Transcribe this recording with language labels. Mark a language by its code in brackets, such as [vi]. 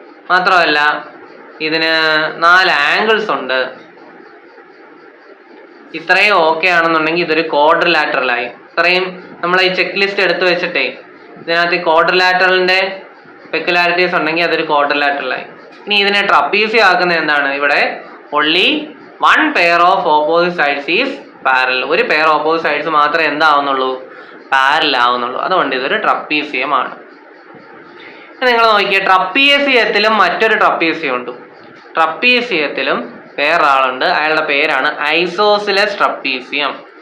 [ml] മാത്രമല്ല ഇതിന് 4 ആംഗിൾസ് ഉണ്ട്. ഇത്രയും ഓക്കെ ആണെന്നുണ്ടെങ്കിൽ ഇതൊരു ക്വാഡ്രിലാറ്ററലായി. ഇത്രയും നമ്മൾ ഈ ചെക്ക് ലിസ്റ്റ് എടുത്തു വെച്ചിട്ടേ ഇതിനകത്ത് ക്വാഡ്രിലാറ്ററലിന്റെ പെക്യുലാരിറ്റീസ് ഉണ്ടെങ്കിൽ അതൊരു ക്വാഡ്രിലാറ്ററലായി. ഇനി ഇതിനെ ട്രപ്പീസിയം ആക്കുന്നത് എന്താണ്, ഇവിടെ [en] only one pair of opposite sides is parallel. [ml] ഒരു പെയർ ഓപ്പോസിറ്റ് സൈഡ്സ് മാത്രമേ എന്താവുന്നുള്ളൂ, പാരലൽ ആവുന്നുള്ളൂ. അതുകൊണ്ട് ഇതൊരു ട്രപ്പീസിയമാണ്. നിങ്ങൾ നോക്കിയേ, ട്രപ്പീസിയത്തിലും മറ്റൊരു ട്രപ്പീസിയം ഉണ്ട്. ട്രപ്പീസിയത്തിലും വേറൊരാളുണ്ട്, അയാളുടെ പേരാണ് ഐസോസിലസ് ട്രപ്പീസിയം.